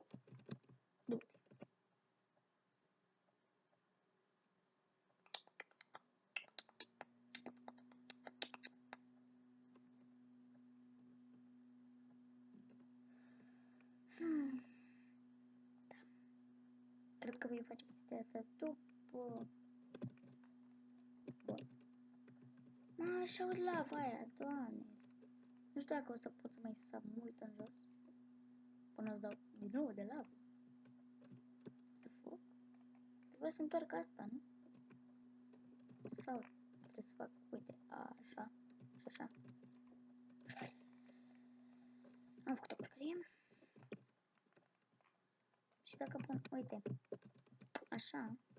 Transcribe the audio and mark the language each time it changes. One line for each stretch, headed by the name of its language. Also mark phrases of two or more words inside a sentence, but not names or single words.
Romanian: Du-te. Da. Cred că voi face chestia asta după... Bun. Mă, așa aud lava aia, doamne. Nu știu dacă o să pot să mai sap mult în jos. Până o să dau din nou de lavă.
English: What the fuck?
Romanian: Trebuie să întoarcă asta, nu? Sau trebuie să fac, uite, așa și așa. Am făcut o porcărie. Și dacă pun, uite, așa.